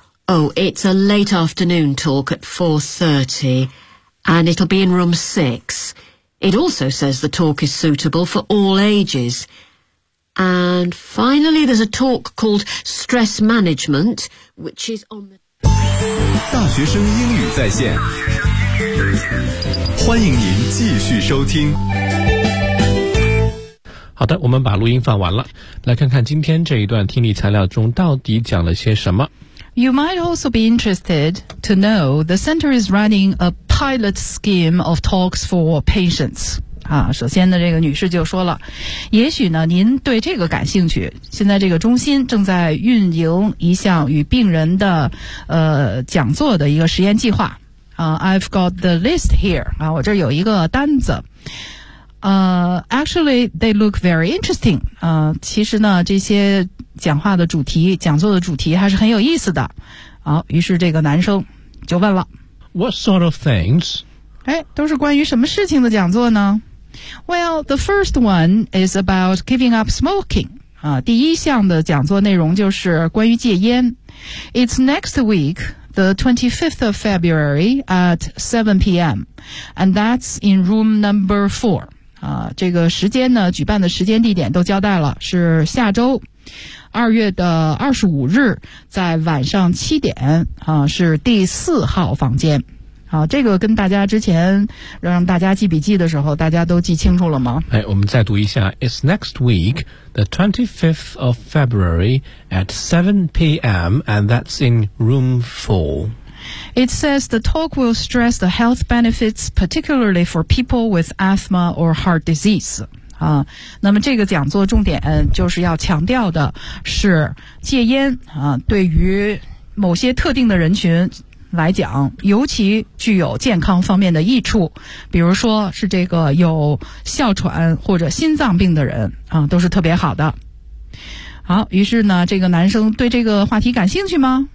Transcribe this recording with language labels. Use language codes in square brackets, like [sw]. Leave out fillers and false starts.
[en] Oh, it's a late afternoon talk at 4:30, and it'll be in room 6. It also says the talk is suitable for all ages. And finally, there's a talk called Stress Management, which is on the... [zh] 大学生英语在线，欢迎您继续收听。好的，我们把录音放完了，来看看今天这一段听力材料中到底讲了些什么。 [en] You might also be interested to know the center is running a pilot scheme of talks for patients. [zh] 首先呢，这个女士就说了，也许呢，您对这个感兴趣。现在这个中心正在运营一项与病人的讲座的一个实验计划。 [en] I've got the list here. 我这有一个单子。 Actually, they look very interesting. [zh] 其实呢，这些讲话的主题、讲座的主题还是很有意思的。好，于是这个男生就问了 [en] ，What sort of things? 都是关于什么事情的讲座呢？Well, the first one is about giving up smoking. [zh] 第一项的讲座内容就是关于戒烟。 [en] It's next week, the 25th of February at 7 p.m. And that's in room number 4. [zh] 这个时间呢，举办的时间地点都交代了，是下周2月的25日在晚上7点，是第4号房间。好，这个跟大家之前让大家记笔记的时候，大家都记清楚了吗？ [en] 我们再读一下，It's next week, the 25th of February at 7 p.m. and that's in room 4. It says the talk will stress the health benefits, particularly for people with asthma or heart disease. [zh] 那么这个讲座重点就是要强调的是戒烟对于某些特定的人群。来讲尤其具有健康方面的益处比如说是这个有哮喘或者心脏病的人都是特别好的好于是呢这个男生对这个话题感兴趣吗